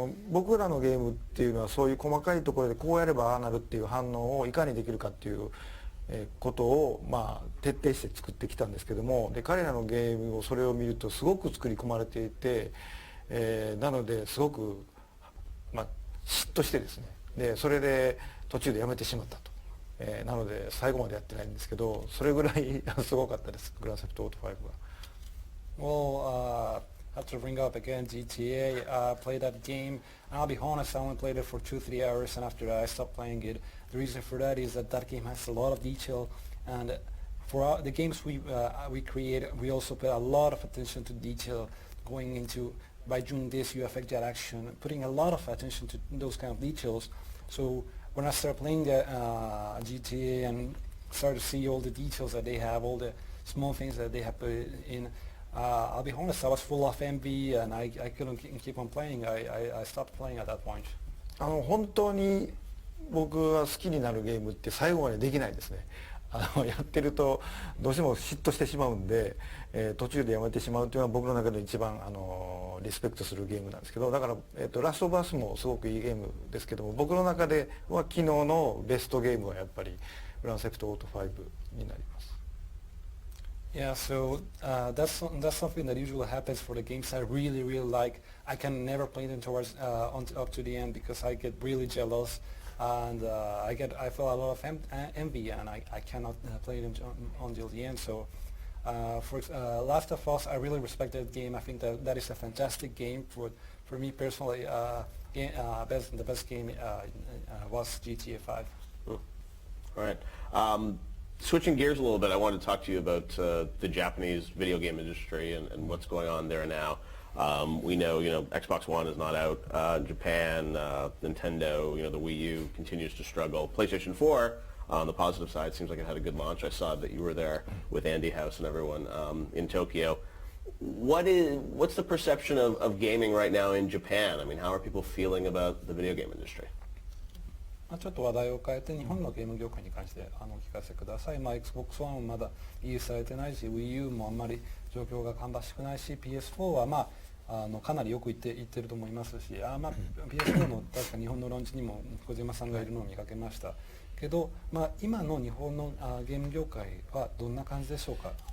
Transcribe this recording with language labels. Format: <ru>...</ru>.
<ja>僕らのゲームっていうのはそういう細かいところでこうやればああなるっていう反応をいかにできるかっていうことを徹底して作ってきたんですけども、で彼らのゲームをそれを見るとすごく作り込まれていて、なのですごく嫉妬してですね、でそれで途中でやめてしまったと、なので最後までやってないんですけど、それぐらいすごかったです、グランセプトオート5は。</ja> <en>Well, I have to bring up again GTA. Played that game, and I'll be honest, I only played it for 2-3 hours, and after that I stopped playing it. The reason for that is that game has a lot of detail, and for the games we create, we also pay a lot of attention to detail, going into, by doing this you affect that action, putting a lot of attention to those kind of details. So when I started playing the GTA and started to see all the details that they have, all the small things that they have put in, I'll be honest, I was full of envy and I couldn't keep on playing. I stopped playing at that point.</en> <ja>本当に僕が好きになるゲームって最後までできないですね。やってるとどうしても嫉妬してしまうんで、途中でやめてしまうというのは僕の中で一番リスペクトするゲームなんですけど、だから、ラストバースもすごくいいゲームですけども、僕の中では昨日のベストゲームはやっぱりグランセプトオート5になります。</ja> <en>Yeah, so that's something that usually happens for the games I really like. I can never play them towards up to the end because I get really jealous, and I feel a lot of envy, and I cannot play them until the end. So for Last of Us, I really respect that game. I think that is a fantastic game for for me personally, the best game was GTA 5. All right. Switching gears a little bit, I wanted to talk to you about the Japanese video game industry and what's going on there now. We know, Xbox One is not out. Japan, Nintendo, the Wii U continues to struggle. PlayStation 4, on the positive side, seems like it had a good launch. I saw that you were there with Andy House and everyone in Tokyo. What's the perception of gaming right now in Japan? I mean, how are people feeling about the video game industry?</en> <ja>ちょっと話題を変えて日本のゲーム業界に関して聞かせてください。 Xbox One もまだリリースされてないし Wii U もあんまり状況が芳しくないし PS4 はかなりよくいってると思いますしPS4 の確か日本のローンチにも小島さんがいるのを見かけましたけど、今の日本のゲーム業界はどんな感じでしょうか。</ja>